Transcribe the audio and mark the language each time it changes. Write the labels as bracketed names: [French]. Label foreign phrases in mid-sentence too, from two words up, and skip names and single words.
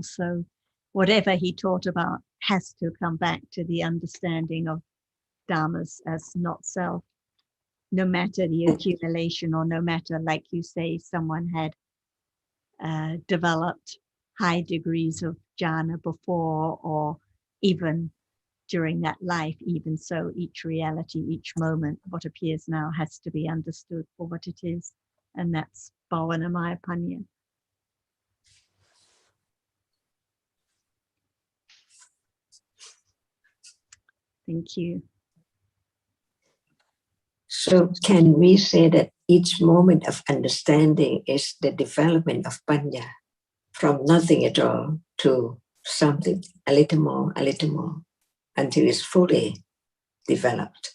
[English] So whatever he taught about has to come back to the understanding of dhammas as not self, no matter the accumulation, or no matter, like you say, someone had developed high degrees of jhana before, or even during that life. Even so, each reality, each moment, what appears now has to be understood for what it is. And that's [Pali] bhavana maya panya. [English] Thank you. So can we say that each moment of understanding is the development of panya, from nothing at all to something a little more, until it's fully developed?